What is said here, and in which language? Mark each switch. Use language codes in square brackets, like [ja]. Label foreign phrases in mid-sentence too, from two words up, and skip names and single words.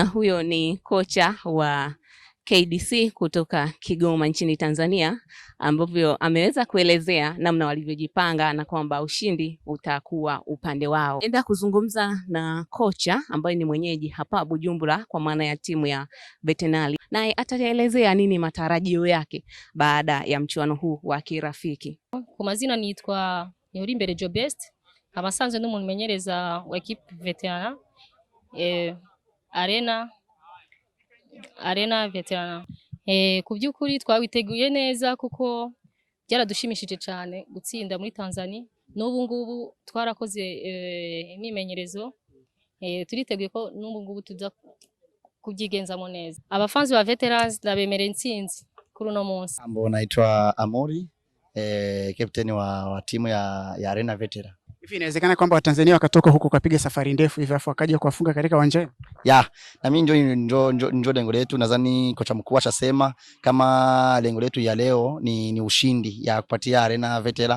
[sw] Huyo ni kocha wa KDC kutoka Kigoma nchini Tanzania, ambapo ameweza kuelezea namna walivyojipanga na kwamba ushindi utakuwa upande wao. Enda kuzungumza na kocha ambaye ni mwenyeji hapa Bujumbura kwa maana ya timu ya Vetenali, naye ataelezea nini matarajio yake baada ya mchuano huu wa kirafiki. [rn] Kwa mazina nitwa Nyorimbere Jobest, abasanzwe n'umuntu menyereza wa equipe Veterana Arena Veterana. Ku by'ukuri twabiteguye neza kuko byaradushimishije cyane gutsinda muri Tanzania. N'ubu ngubu twarakoze imimenyerezo, turiteguye ko n'ubu ngubu tuza kubyigenzamo neza. Abafanzi ba Veterans ndabemere intsinzi kuri uno munsi. [sw] Naitwa Amori, captain wa timu ya Arena Veterana. Hivi inawezekana kwamba Watanzania wakatoka huko kapiga safari ndefu hivi afu wakaja kuwafunga katika uwanja? Na mimi ndio lengo letu. Nadhani kocha mkuu ashasema kama lengo letu ya leo ni ushindi ya kupatia Arena Veterana.